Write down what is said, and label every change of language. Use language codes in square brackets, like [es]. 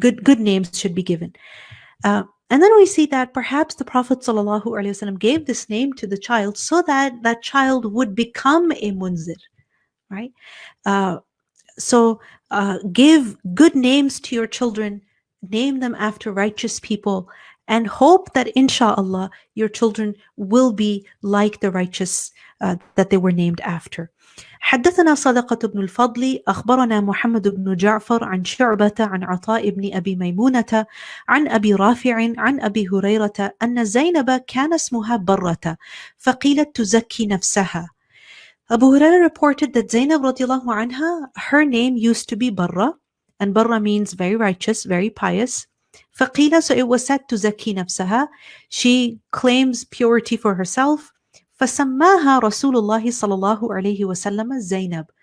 [en] Good names should be given. And then we see that perhaps the Prophet ﷺ gave this name to the child so that that child would become a munzir, right? So give good names to your children, name them after righteous people, and hope that inshallah your children will be like the righteous that they were named after. [ar] حدثنا صدقة بن الفضل أخبرنا محمد بن جعفر عن شعبة عن عطاء بن أبي ميمونة عن أبي رافع عن أبي هريرة أن زينب كان اسمها برة فقيلت تزكي نفسها. [en] Abu Hurairah reported that Zainab radiallahu anha, her name used to be Barra, and Barra means very righteous, very pious. [ar] فقيل, [en] so it was said to Zaki nafsaha, she claims purity for herself. [ar] فسماها رسول الله صلى الله عليه وسلم Zainab.